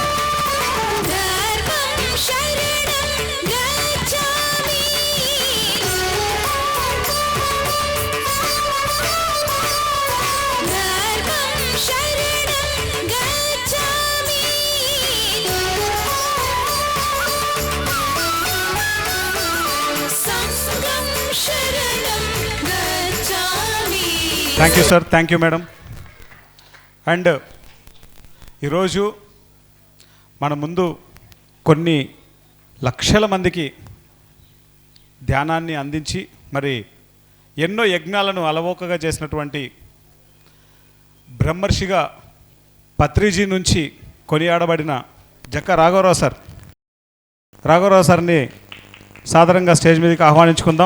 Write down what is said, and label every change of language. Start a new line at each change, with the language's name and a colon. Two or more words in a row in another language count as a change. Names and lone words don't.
Sanskrit: धर्मं शरणं गच्छामि धर्मं शरणं गच्छामि संघं शरणं गच्छामि
English: Thank you sir, thank you madam.
Telugu: అండ్ ఈరోజు మన ముందు కొన్ని లక్షల మందికి ధ్యానాన్ని అందించి మరి ఎన్నో యజ్ఞాలను అలవోకగా చేసినటువంటి బ్రహ్మర్షిగా పత్రిజీ నుంచి కొనియాడబడిన జక్క రాఘవరావు సార్, రాఘవరావు సార్ని సాదరంగా స్టేజ్ మీదకి ఆహ్వానించుకుందాం.